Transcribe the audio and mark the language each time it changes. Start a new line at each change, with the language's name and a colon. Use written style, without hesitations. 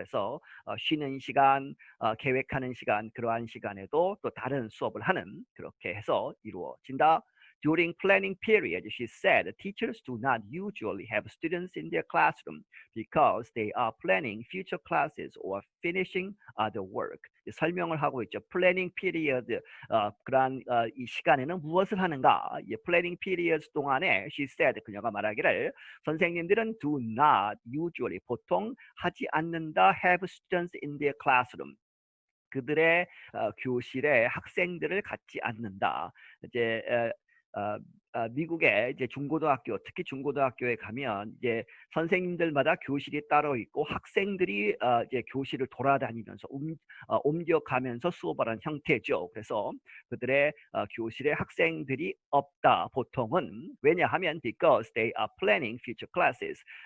Korean: 그래서 쉬는 시간, 계획하는 시간 그러한 시간에도 또 다른 수업을 하는 그렇게 해서 이루어진다.
English: During planning period, she said, teachers do not usually have students in their classroom because they are planning future classes or finishing other work.
Korean: 설명을 하고 있죠. Planning period, 그러한 이 시간에는 무엇을 하는가? Planning period 동안에
English: she said,
Korean: 그녀가 말하기를 선생님들은
English: do not usually,
Korean: 보통 하지 않는다
English: have students in their classroom.
Korean: 그들의 교실에 학생들을 갖지 않는다. 이제 미국의 이제 중고등학교, 특히 중고등학교에 가면 이제 선생님들마다 교실이 따로 있고 학생들이 이제 교실을 돌아다니면서 옮겨가면서 수업을 하는 형태죠. 그래서 그들의 교실에 학생들이 없다. 보통은 왜냐하면
English: because they are planning future classes.